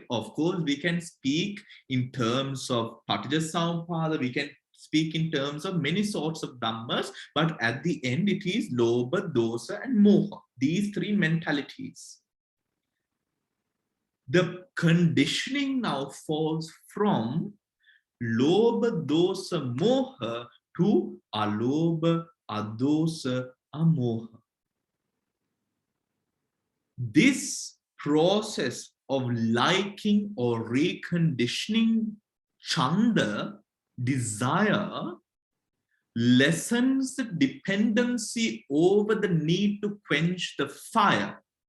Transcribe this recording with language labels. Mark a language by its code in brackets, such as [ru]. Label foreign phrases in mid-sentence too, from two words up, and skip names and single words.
[en] Of course, we can speak in terms of Paticca we can speak in terms of many sorts of dhammas, but at the end it is [pi] lobha, dosa, [en] and moha, these three mentalities. The conditioning now falls from [pi] lobha, dosa, moha [en] to [pi] alobha, adosa, amoha. [en] This process of liking or reconditioning chanda, desire, lessens the dependency over the need to quench the fire.